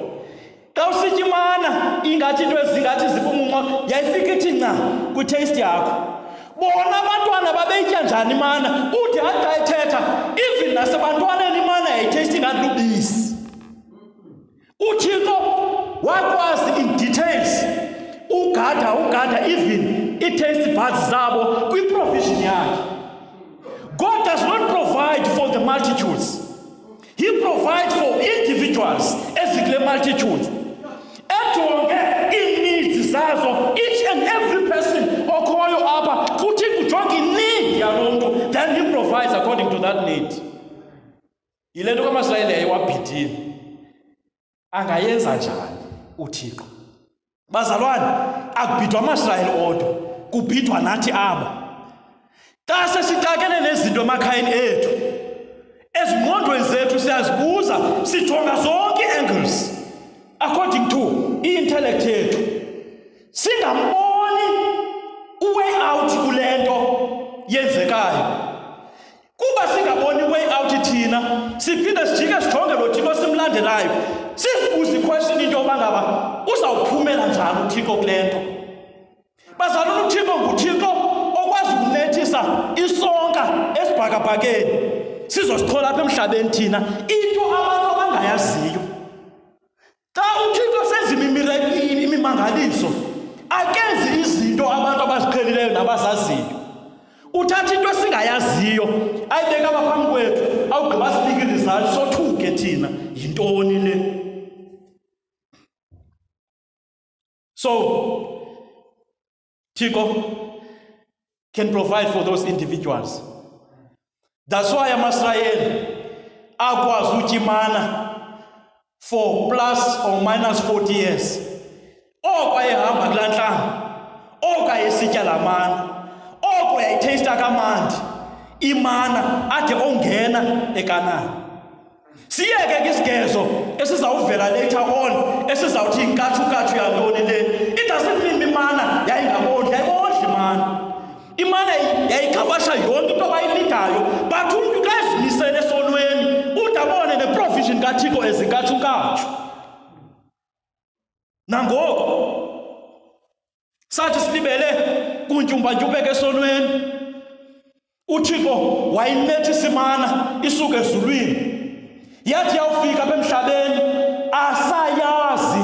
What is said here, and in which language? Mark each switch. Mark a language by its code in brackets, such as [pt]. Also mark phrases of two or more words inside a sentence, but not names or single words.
[xh] Xa usithi imana ingathi into ezingathi zipumunca yayifika ithi nca kwi-taste yakho. Bona abantwana babeyitya njani imana, uthi hayi xa ethetha even nasebantwaneni imana yayitaste ingathi lubisi. uThixo wakwazi [en] in details [xh] ugada [en] even i-taste buds [xh] zabo kwi-provision yakhe. [en] God does not provide for the multitudes. He provides for individuals ezikule multitudes. [xh] Ejonge ii-needs zazo, [en] each and every person [xh] okhoyo apha uThixo ujonga i-need yaloo mntu, [en] then he provides according to that need. [xh] Yile nto kaMasrayeli yayewabhidile. Angayenza njani uThixo? Bazalwane, akubhidwa amaSrayeli odwa, kubhidwa nathi aba. Xa sesixakene nezinto emakhayeni ethu, ezingqondweni zethu siyazibuza, sijonga zonke [en] ii-angles according to i-intellect [xh] yethu, singamboni [en] uway out [xh] kule nto yenzekayo. Kuba singaboni [en] way out [xh] thina, siphinde sijike sijonge lo Thixo simlandelayo, sizibuze iquestion into yoba ngaba uzawuphumela njani uThixo kule nto. Bazalwane, uThixo nguThixo okwazi ukunethisa isonka esibhakabhakeni sizosithola apha emhlabeni thina, into abantu abangayaziyo. Xa uThixo senza imimangaliso, akenzi izinto abantu abaziqhelileyo nabazaziyo. Uthatha into esingayaziyo ayibeka apha phambi kwethu, awugqiba sinike irizalti sothuke thina yintoni le. [en] So Thixo can provide for those individuals. That's why [xh] amaSrayeli akwazi utya imana [en] for plus or minus 40 years. [xh] Oko ayehamba kulaa ntlanga, oko ayesitya laa mana, oko yayitheyista kamandi imana ade ongena eKanani. Siyeke ke isigezo esizawuvela [en] later on [xh] esizawuthi inkatshu yantoni le. It doesn't mean imana yayingabondli, yayibondli imana. Imana yayikhavasha yonke into abayilidayo, but umntu xa ezimisele esonweni udabone ne-provision kaThixo ezinkatshu. Nangoko sathi silibele kuntyumpantyumpeke esonweni, uThixo wayinethisa imana isuke ezulwini, yathi yawufika apha emhlabeni asayazi.